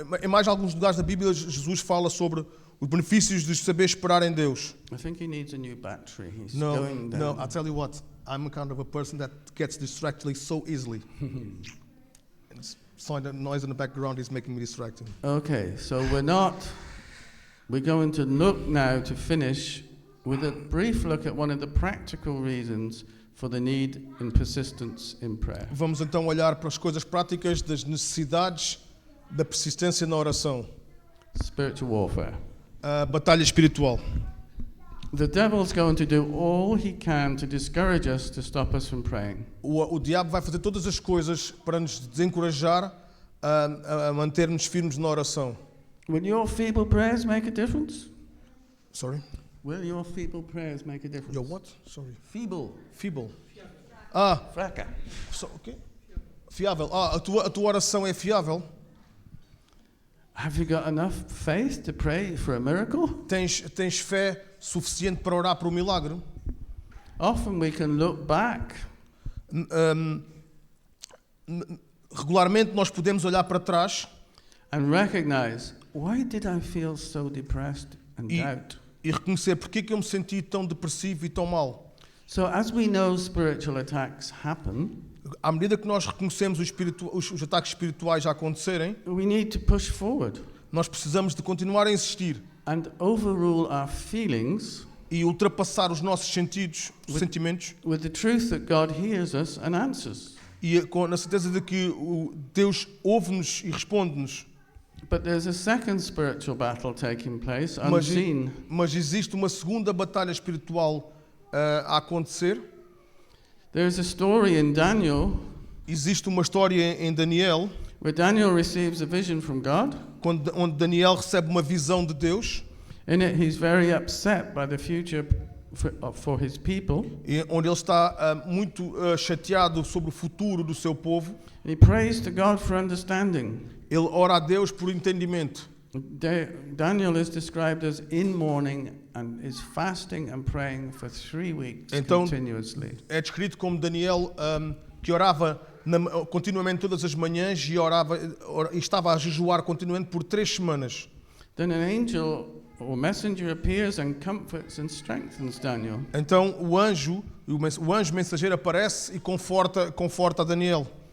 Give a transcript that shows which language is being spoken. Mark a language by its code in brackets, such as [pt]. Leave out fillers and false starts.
[pt] em mais alguns lugares da Bíblia, Jesus fala sobre os benefícios de saber esperar em Deus. [en] I think he needs a new battery. He's No, going down. I'll tell you what, I'm a kind of a person that gets distracted so easily. So the noise in the background is making me distracted. Okay, so we're going to look now to finish with a brief look at one of the practical reasons for the need and persistence in prayer. [pt] Vamos então olhar para as coisas práticas das necessidades da persistência na oração. [en] Spiritual warfare. [pt] A batalha espiritual. [en] The devil's going to do all he can to discourage us, to stop us from praying. [pt] O diabo vai fazer todas as coisas para nos desencorajar a manter-nos firmes na oração. [en] Will your feeble prayers make a difference? Sorry? Will your feeble prayers make a difference? Your what? Sorry. Feeble. Feeble. [pt] Fraca. Okay. Fiável. A tua oração é fiável? [en] Have you got enough faith to pray for a miracle? [pt] Tens fé suficiente para orar por um milagre? [en] Often we can look back [pt] Regularmente nós podemos olhar para trás [en] and recognize, why did I feel so depressed and doubt? [pt] e reconhecer porque é que eu me senti tão depressivo e tão mal. [en] So as we know spiritual attacks happen, [pt] À medida que nós reconhecemos os ataques espirituais a acontecerem, [en] we need to push forward [pt] nós precisamos de continuar a insistir [en] and overrule our feelings [pt] e ultrapassar os nossos sentimentos [en] with the truth that God hears us and answers. [pt] e na certeza de que Deus ouve-nos e responde-nos. [en] But there's a second spiritual battle taking place, [pt] Mas, [en] unseen. [pt] mas existe uma segunda batalha espiritual a acontecer. [en] There's a story in Daniel [pt] Existe uma história em Daniel, [en] where Daniel receives a vision from God. [pt] onde Daniel recebe uma visão de Deus, [en] In it, he's very upset by the future for his people. [pt] onde ele está muito chateado sobre o futuro do seu povo. [en] And he prays to God for understanding. [pt] Ele ora a Deus por entendimento. [en] Daniel is described as in mourning and is fasting and praying for 3 weeks [pt] Então, [en] continuously. [pt] é descrito como Daniel que orava continuamente todas as manhãs e estava a jejuar continuamente por 3 semanas. [en] Then an angel or messenger appears and comforts and strengthens Daniel. [pt] Então o anjo mensageiro aparece e conforta a Daniel.